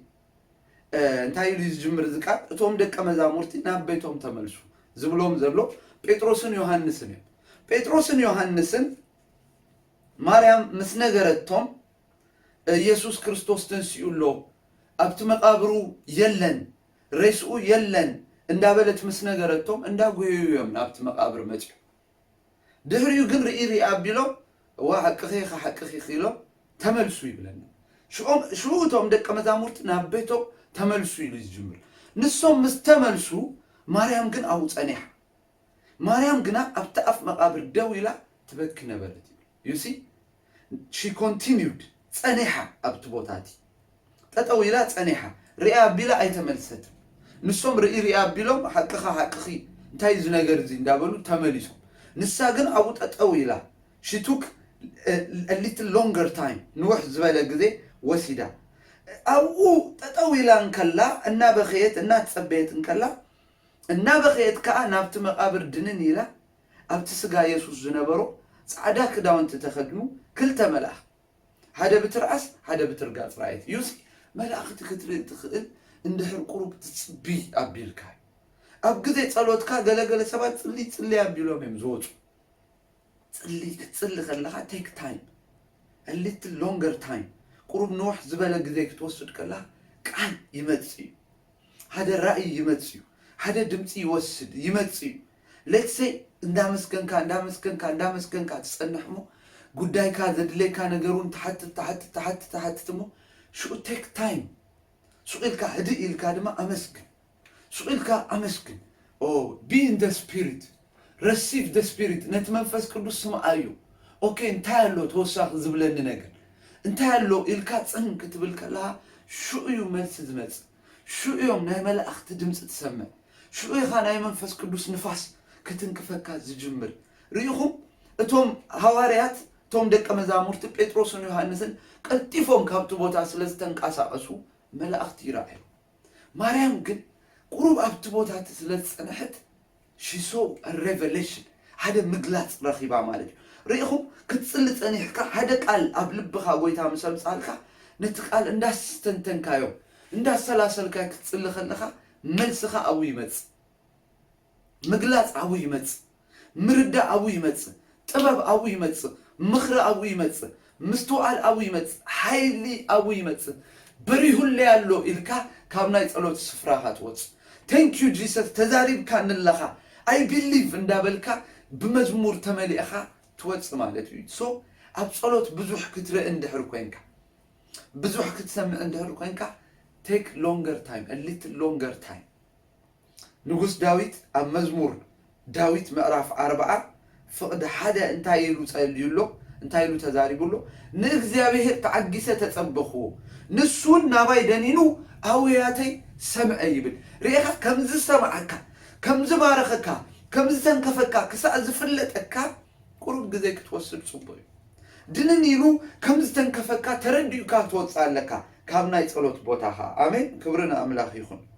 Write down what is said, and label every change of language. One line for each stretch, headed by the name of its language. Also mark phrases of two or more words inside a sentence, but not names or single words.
Tigrinya: እንታይ ኢሉ ዝጅምር ዝቃል እቶም ደቀ መዛሙርቲ ናብ ቤቶም ተመልሱ ዝብሎም ዘሎ ጴጥሮስን ዮሐንስን እዮም ጴጥሮስን ዮሐንስን ማርያም ምስ ነገረቶም ኢየሱስ ክርስቶስ ተንሲኡሎ ኣብቲ መቃብሩ የለን ሬስኡ የለን እንዳበለት ምስ ነገረቶም እንዳጎየዮም ናብቲ መቃብር መጽ ድህሪው ግን ርኢ ኣቢሎም ወሐቅኺ ሐቅኺ ኺሎ ተመልሱ ይብለና ሹቶም ደቀ መዛሙርት ናብ ቤቶም ተመልሱ ይሉ ይጅምር ንሶም ምስተመልሱ ማርያም ግን አው ጸኒሐ ማርያም ግና ኣብቲ ኣፍ መቃብር ደው ኢላ ትበኪ ነበረት
English: you see she continued
Tigrinya: ጸኒሐ ኣብቲ ቦታቲ ጠጠው ኢላ ጸኒሐ ሪኣ ቢላ ኣይተመልሰት ንሶም ሪኣ ቢሎም ሐቅኻ ሐቅኺ እንታይ ዝ ነገር እዚ እንዳበሉ ተመሊሱ ንሳ ግን አው ጠጠው ኢላ she
English: took a little longer time
Tigrinya: ንውሕ ዝበለ ግዜ ወሲዳ አው ጠጠው ኢላ እንከላ እና በኸየት እና ተጸበየት እንከላ እና በኸየት ከዓ ናብቲ መቃብር ድንን ኢላ ኣብቲ ስጋ ኢየሱስ ዝነበሮ ጻዕዳ ክዳውንቲ ተኸድኑ ክልተ መልአኽ ሓደ ብትርዓስ ሓደ ብትርጋጽ ራእየት
English: you see
Tigrinya: መልአኽቲ ክትርኢ ትኽእል እንድሕር ቁሩብ ትጽቢ ኣቢልካ ኣብ ግዜ ጸሎትካ ገለገለ ሰባት ጽሊ ኣቢሎም እዮም ዝወጹ ጽሊ ክትጽሊ ከለኻ
English: take time a little longer time
Tigrinya: ቁሩብ ንውሕ ዝበለ ግዜ ክትወስድ ከላ ቃል ይመጽ እዩ ሓደ ራእይ ይመጽ እዩ ሓደ ድምጺ ይወስድ ይመጽ እዩ
English: let's say
Tigrinya: እንዳመስገንካ ትጸንሕሞ ጉዳይካ ዘድለይካ ነገሩን ተሐትሞ
English: should take time
Tigrinya: ሱኢልካ ህዲ ኢልካ ድማ አመስግን ሱኢልካ አመስግን
English: oh be in the spirit
Tigrinya: receive the spirit ነት መንፈስ ቅዱስ ስምዓዩ ኦኬ እንታያሎ ተወሳኽ ዝብለኒ ነገር እንታያሎ ኢልካ ጽንክ ትብል ከላ ሹዩ መልስ ዝመጽ ሹዮም ናይ መላእኽቲ ድምጽ ትሰምዕ ሹይኻ ናይ መንፈስ ቅዱስ ንፋስ ክትንክፈካ ዝጅምር ርኢኹም እቶም ሐዋርያት ቶም ደቀ መዛሙርት ጴጥሮስን ዮሐንስን ቀልጢፎም ካብቲ ቦታ ስለዝተንቀሳቀሱ መላእኽቲ ይራኣዩ ማርያም ግን ቁሩብ ኣብቲ ቦታ ስለጸንሐት
English: she saw a revelation
Tigrinya: ሓደ ምግላጽ ረኺባ ማለት እዩ ርኢኹም ክትጽሊ ጸኒሕካ ሓደ ቃል ኣብ ልብኻ ጎይታ ምሰምጻልካ ነቲ ቃል እንዳስተንተንካዮ እንዳሰላሰልካ ክትጽሊ ከለኻ መልስኻ ኣው ይመጽ ምግላጽ ኣው ይመጽ ምርዳ ኣው ይመጽ ጥበብ ኣው ይመጽ ምኽሪ ኣው ይመጽ ምስተዋል ኣው ይመጽ ኃይሊ ኣው ይመጽ በሪሁለ ያሎ ኢልካ ካብ ናይ ጸሎት ስፍራኻ ትወጽ thank
English: you jesus
Tigrinya: ተዛሪብካ ንለኻ
English: I believe
Tigrinya: እንዳበልካ በመዝሙር ተመሊእኻ ትወጽ ማለት እዩ ሶ ኣብ ጸሎት ብዙሕ ክትርኢ እንድሕር ኮይንካ ብዙሕ ክትሰምዕ እንድሕር ኮይንካ
English: take longer time a little longer time
Tigrinya: ንጉስ ዳዊት ኣብ መዝሙር ዳዊት ምዕራፍ 40 ፍቅድ ሓደ እንታይ ኢሉ ጸልዩሎ እንታይ ኢሉ ተዛሪቡሎ ንእግዚአብሔር ተዓጊሰ ተጸበኹ ንሱን ናባይ ደኒኑ ኣውያተይ ሰምዐ ይብል ሪኻ ከምዝ ሰማዓካ ከምዝ ባረኸካ ከምዝ ተንከፈካ ክሳእ ዝፍለጠካ ቁሩብ ግዜ ክትወስድ ጽቡቕ ድንን ኢሉ ከምዝ ተንከፈካ ተረዲኡካ ትወጻለካ ካብ ናይ ጸሎት ቦታኻ አሜን ክብርና አምላኽ ይኹን